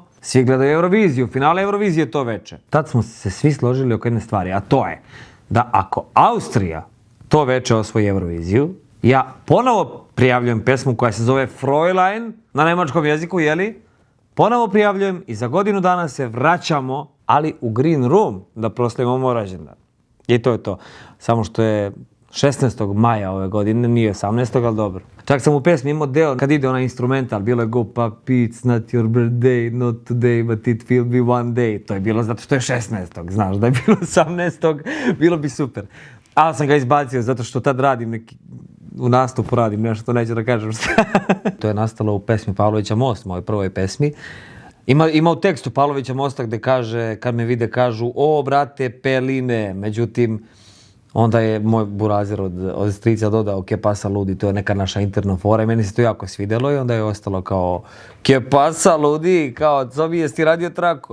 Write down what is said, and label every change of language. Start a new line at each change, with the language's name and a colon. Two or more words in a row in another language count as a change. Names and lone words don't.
Serbian: Svi gledaju Euroviziju, finale Eurovizije to veče. Tad smo se svi složili oko jedne stvari, a to je da ako Austrija to veče osvoji Euroviziju, ja ponovo prijavljujem pesmu koja se zove Fräulein na nemačkom jeziku, ponovo prijavljujem i za godinu dana se vraćamo, ali u Green Room da proslavimo moj rođendan. I to je to. Samo što je 16. maja ove godine, nije 18. ali dobro. Čak sam u pesmi imao deo, kad ide onaj instrumental, bilo je
English: go papi, it's not your birthday, not today, but it will be one day.
Serbian: To je bilo zato što je 16. Znaš, da je bilo 18. bilo bi super. Ali sam ga izbacio zato što tad radim u nastupu radim nešto, neću da kažem što. To je nastalo u pesmi Pavlovića Most, mojoj prvoj pesmi. Ima u tekstu Pavlovića Mosta gde kaže, kad me vide kažu, o brate Peline, međutim, onda je moj burazir od strica dodao
Spanish: ke pasa
Serbian: ludi, to je neka naša interna fora i meni se to jako svidjelo i onda je ostalo kao
Spanish: ke pasa
Serbian: ludi, kao co mi jesi radio traku?